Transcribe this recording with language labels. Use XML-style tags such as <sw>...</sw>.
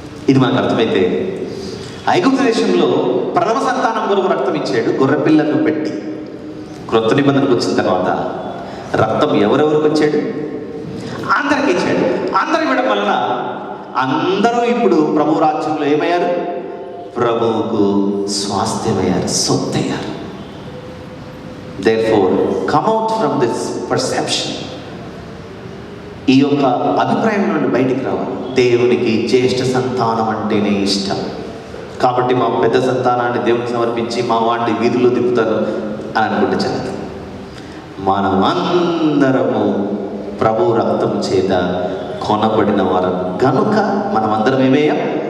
<te>ఇది మనకు అర్థమైతే, ఐగుప్తు దేశంలో ప్రథమ సంతానం కొరకు రక్తం ఇచ్చాడు, గొర్రెపిల్లను పెట్టి. క్రొత్త నిబంధనకు వచ్చిన తర్వాత రక్తం ఎవరెవరికి వచ్చాడు? అందరికి ఇచ్చాడు. అందరు ఇవ్వడం వలన అందరూ ఇప్పుడు ప్రభు రాజ్యంలో ఏమయ్యారు? ప్రభువుకు స్వాస్థ్యమయ్యారు, సొత్తయ్యారు.</te> <en>Therefore, come out from this perception.</en> <te>ఈ యొక్క అభిప్రాయం నుండి బయటికి రావాలి. దేవునికి జ్యేష్ఠ సంతానం అంటేనే ఇష్టం కాబట్టి మా పెద్ద సంతానాన్ని దేవునికి సమర్పించి మా వాడిని వీధుల్లో తిప్పుతారు అని అనుకుంటే చాలు. మనమందరము ప్రభు రక్తం చేత కొనబడిన వారు కనుక మనమందరం ఏమయ్యాం?</te>